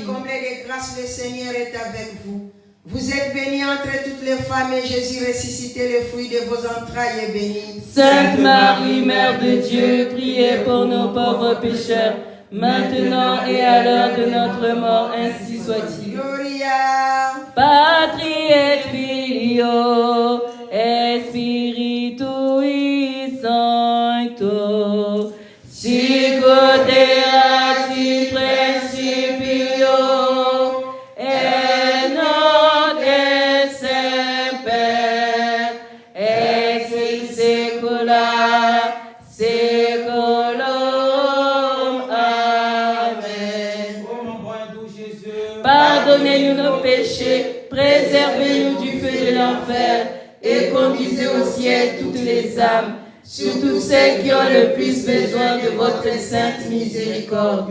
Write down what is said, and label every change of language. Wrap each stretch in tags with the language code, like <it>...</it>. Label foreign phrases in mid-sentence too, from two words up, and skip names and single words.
<fr>comblée de grâce, le Seigneur est avec vous. Vous êtes bénie entre toutes les femmes et Jésus ressuscité, le fruit de vos entrailles est béni. Sainte Marie, Mère de Dieu, priez pour nos pauvres pécheurs, maintenant et à l'heure de notre mort, ainsi soit-il.</fr> <la>Gloria. Patri et Filio et Spiritui Sancto, sic ut erat in principio et nunc et semper et in saecula saeculorum. Amen.</la> <fr>Ô mon bon et doux Jésus, Pardonnez-nous nos péchés, préservez-nous du feu de l'enfer et conduisez au ciel toutes les âmes, surtout celles qui ont le plus besoin de votre sainte miséricorde.</fr>